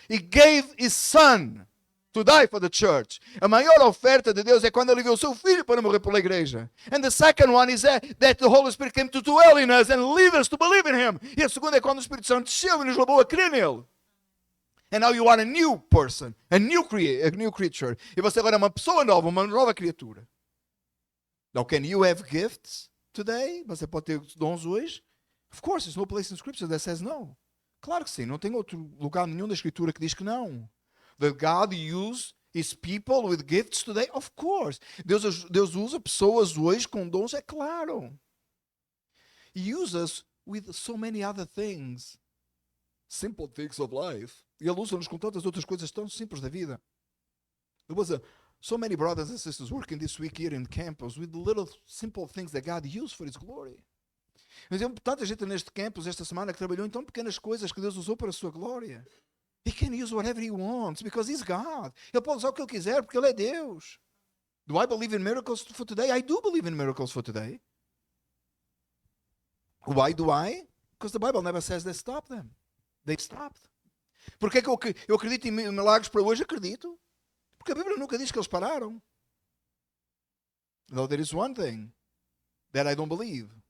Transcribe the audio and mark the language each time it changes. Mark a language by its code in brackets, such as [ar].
[en] He gave his son to die for the church. [pt] A maior oferta de Deus é quando ele enviou o seu filho para morrer pela igreja. [en] And the second one is that the Holy Spirit came to dwell in us and lead us to believe in him. [pt] E a segunda é quando o Espírito Santo desceu e nos levou a crer nele. [en] And now you are a new person, a new creature. [pt] E você agora é uma pessoa nova, uma nova criatura. [en] Now, can you have gifts today? [pt] Você pode ter dons hoje? [en] Of course, there's no place in Scripture that says no. [pt] Claro que sim, não tem outro lugar nenhum da Escritura que diz que não. [en] That God use his people with gifts today? Of course. [pt] Deus usa pessoas hoje com dons, é claro. [en] He uses with so many other things. Simple things of life. [pt] E ele usa-nos com tantas outras coisas tão simples da vida. [en] There was so many brothers and sisters working this week here in campus with little simple things that God used for his glory. [pt] Mas tem tanta gente neste campus esta semana que trabalhou em tão pequenas coisas que Deus usou para a sua glória. [en] He can use whatever he wants because he's God. [pt] Ele pode usar o que ele quiser porque ele é Deus. [en] Do I believe in miracles for today? I do believe in miracles for today. Why do I? Because the Bible never says they stop them. They stopped. [pt] Porque é que eu acredito em milagres para hoje? Acredito. Porque a Bíblia nunca diz que eles pararam. [en] Though there is one thing that I don't believe.